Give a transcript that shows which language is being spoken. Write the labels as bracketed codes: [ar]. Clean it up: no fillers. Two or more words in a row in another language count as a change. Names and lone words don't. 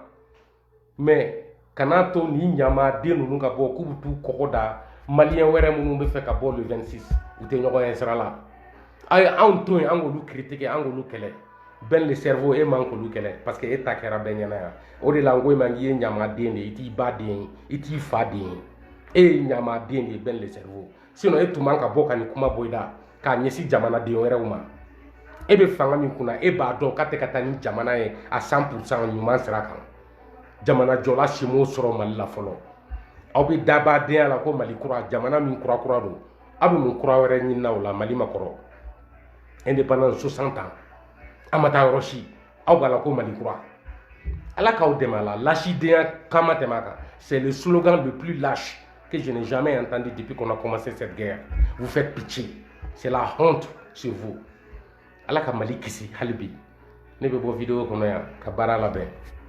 [bm] Mais kana to ni ɲamaden ninnu ka bɔ k'u bɛ t'u kɔkɔ da maliyɛn wɛrɛ minnu bɛ fɛ ka bɔ le 26 u tɛ ɲɔgɔn ye sira la. A ye anw to yen an k'olu critiquer an k'olu kɛlɛ. Ben le cerveau e man k'olu kɛlɛ parce que e ta kɛra bɛɛ ɲɛna yan. O de la n ko e man k'i ye ɲamaden de ye i t'i ba den ye i t'i fa den ye. E ye ɲamaden de ye Ben le cerveau. Sinon e tun man ka bɔ ka nin kuma bɔ i da k'a ɲɛsin jamanaden wɛrɛw ma. E bɛ fanga min kunna e b'a dɔn k'a tɛ ka taa ni jamana ye a 100% ɲuman sira kan. Jamana jɔla si m'o sɔrɔ Mali la fɔlɔ. Aw bɛ dabadenya la ko Mali kura jamana min kura kura don. Aw bɛ mun kura wɛrɛ ɲinina o la Mali ma kɔrɔ. [fr] Indépendance 60 ans. [bm] An ma taa yɔrɔ si aw b'a la ko Mali kura. Ala k'aw dɛmɛ a la lâchidenya kama tɛmɛ a kan. [fr] C'est le slogan le plus lâche que je n'ai jamais entendu depuis qu'on a commencé cette guerre. Vous faites pitié. C'est la honte sur vous. [bm] Ala ka Mali kisi hali bi. Ne bɛ bɔ vidéo kɔnɔ yan ka baara labɛn.